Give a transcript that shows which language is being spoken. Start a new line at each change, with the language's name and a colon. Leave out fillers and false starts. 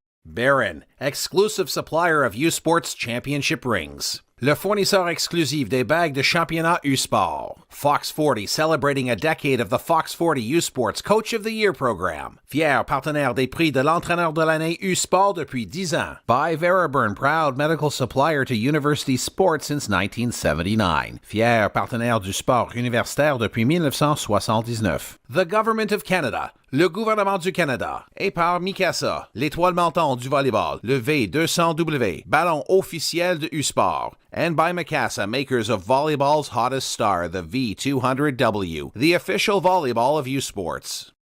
English: Baron, exclusive supplier of U-Sports championship rings.
French: Le fournisseur exclusif des bagues de championnat U-Sport.
English: Fox 40 celebrating a decade of the Fox 40 U-Sports Coach of the Year program.
French: Fier partenaire des prix de l'entraîneur de l'année U-Sport depuis 10 ans.
English: By Veraburn, proud medical supplier to university sports since 1979.
French: Fier partenaire du sport universitaire depuis 1979.
English: The Government of Canada.
French: Le gouvernement du Canada. Et par Mikasa, l'étoile montante du volleyball, le V200W, ballon officiel de U-Sport.
English: And by Mikasa, makers of volleyball's hottest star, the V200W, the official volleyball of U-Sports.